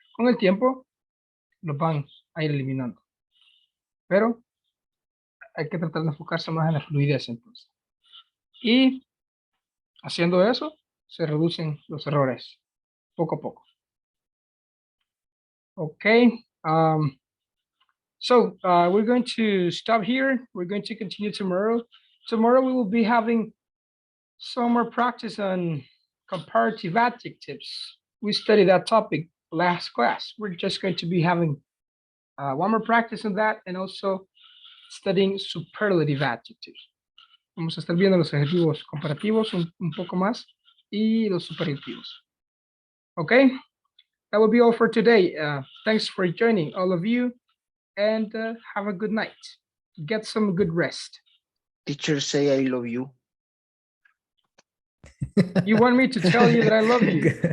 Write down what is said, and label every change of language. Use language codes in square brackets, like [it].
[es] Con el tiempo los van a ir eliminando. Pero hay que tratar de enfocarse más en la fluidez entonces. Y haciendo eso, se reducen los errores poco a poco. [en] Okay. So we're going to stop here. We're going to continue tomorrow. Tomorrow we will be having some more practice on comparative adjectives. We studied that topic last class. We're just going to be having one more practice on that and also studying superlative adjectives. [es] Vamos a estar viendo los adjetivos comparativos un poco más y los superlativos. [en] Okay, that will be all for today. Thanks for joining, all of you, and have a good night. Get some good rest. Teacher say I love you. You want me to tell you that I love you?